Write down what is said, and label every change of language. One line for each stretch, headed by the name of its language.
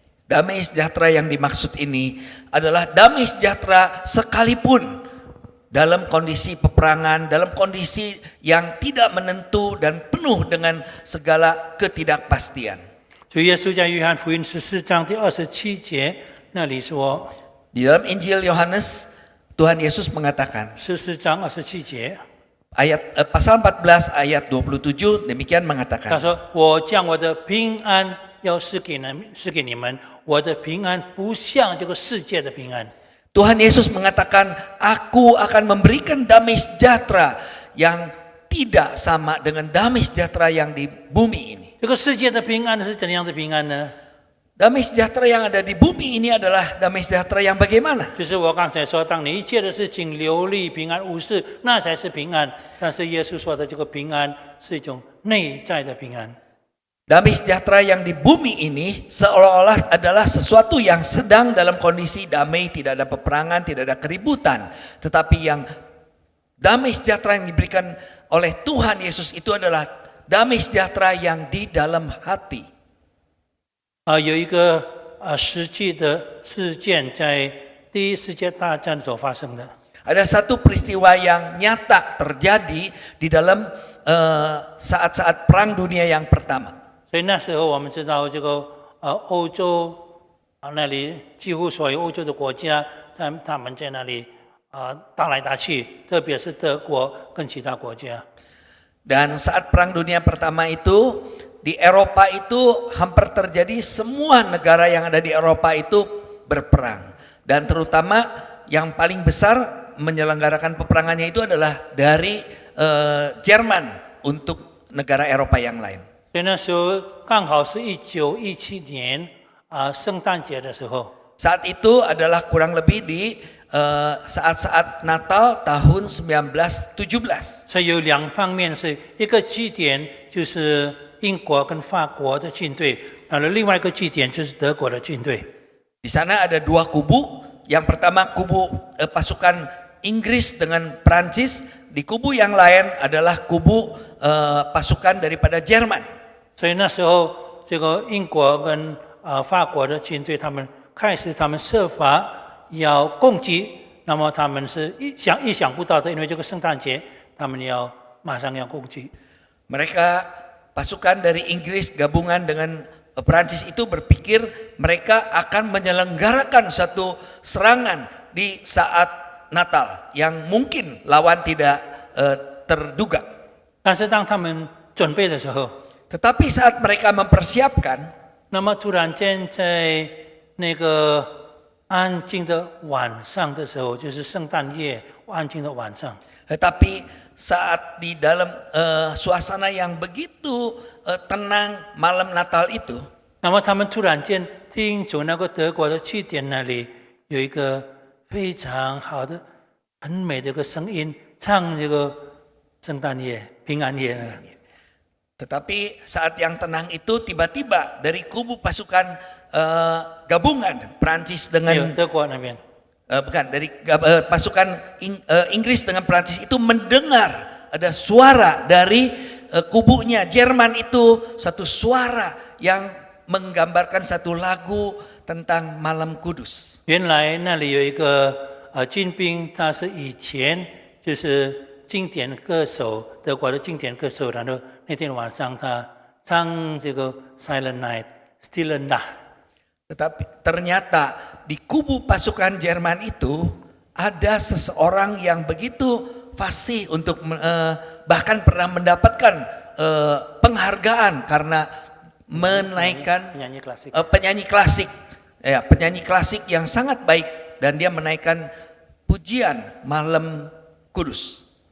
Indonesian: Damai sejahtera yang dimaksud ini adalah damai sejahtera sekalipun dalam kondisi peperangan, dalam kondisi yang tidak menentu dan penuh dengan segala ketidakpastian.
Chinese: 主耶稣在约翰福音14章第27节那里说，
Indonesian: Di dalam Injil Yohanes, Tuhan Yesus mengatakan,
Chinese: 14章27节，
Indonesian: pasal 14 ayat 27 demikian
Chinese: 他
Indonesian: mengatakan,
Chinese: 说：“我将我的平安要赐给你们，我的平安不像这个世界的平安。”
Indonesian: Tuhan Yesus mengatakan, aku akan memberikan damai sejahtera yang tidak sama dengan damai sejahtera yang di bumi ini.
Chinese: 这个世界的平安是怎样的平安呢？
Indonesian: Damai sejahtera yang ada di bumi ini adalah damai sejahtera yang bagaimana?
Chinese: 就是我刚才说，当你一切的事情流利、平安无事，那才是平安。但是耶稣说的这个平安是一种内在的平安。
Indonesian: Damai sejahtera yang di bumi ini seolah-olah adalah sesuatu yang sedang dalam kondisi damai, tidak ada peperangan, tidak ada keributan. Tetapi yang damai sejahtera yang diberikan oleh Tuhan Yesus itu adalah damai sejahtera yang di dalam hati.
Chinese: 有一个实际的事件在第一世界大战所发生的。
Indonesian: Ada satu peristiwa yang nyata terjadi di dalam saat-saat Perang Dunia yang pertama.
Chinese: 所以那时候我们知道，这个欧洲那里几乎所有欧洲的国家，他们在那里打来打去，特别是德国跟其他国家。
Indonesian: Dan saat Perang Dunia Pertama itu di Eropa itu hampir terjadi semua negara yang ada di Eropa itu berperang. Dan terutama yang paling besar menyelenggarakan peperangannya itu adalah dari Jerman untuk negara Eropa yang lain.
Chinese: 所以那时候刚好是1917年圣诞节的时候。
Indonesian: Saat itu adalah kurang lebih di saat-saat Natal tahun 1917.
Chinese: 所以有两方面，是一个据点就是英国跟法国的军队，然后另外一个据点就是德国的军队。
Indonesian: Di sana ada dua kubu. Yang pertama kubu pasukan Inggris dengan Prancis. Di kubu yang lain adalah kubu pasukan daripada Jerman.
Chinese: 所以那时候，这个英国跟法国的军队，他们设法要攻击，那么他们是意想不到的，因为这个圣诞节，他们马上要攻击。
Indonesian: Mereka pasukan dari Inggris gabungan dengan Prancis itu berpikir mereka akan menyelenggarakan suatu serangan di saat Natal yang mungkin lawan tidak terduga.
Chinese: 但是当他们准备的时候，
Indonesian: Tetapi saat mereka mempersiapkan,
Chinese: 那么突然间在那个安静的晚上的时候，就是圣诞夜安静的晚上，
Indonesian: tetapi saat di dalam suasana yang begitu tenang malam Natal itu,
Chinese: 那么他们突然间听从那个德国的据点那里有一个非常好的、很美的一个声音，唱这个圣诞夜、平安夜呢。
Indonesian: tetapi saat yang tenang itu tiba-tiba dari kubu pasukan gabungan Prancis
Chinese: 有
Indonesian: dengan
Chinese: 德国那边，
Indonesian: bukan dari pasukan Inggris dengan Prancis itu mendengar ada suara dari kubunya Jerman itu, satu suara yang menggambarkan satu lagu tentang malam kudus.
Chinese: 原来那里有一个军兵，他是以前就是经典歌手，德国的经典歌手，然后那天晚上他唱这个 Silent Night、Stille Nacht。
Indonesian: Tetapi ternyata di kubu pasukan Jerman itu ada seseorang yang begitu fasih untuk bahkan pernah mendapatkan penghargaan karena menaikkan penyanyi klasik, ya, penyanyi klasik yang sangat baik, dan dia menaikkan pujian malam kudus.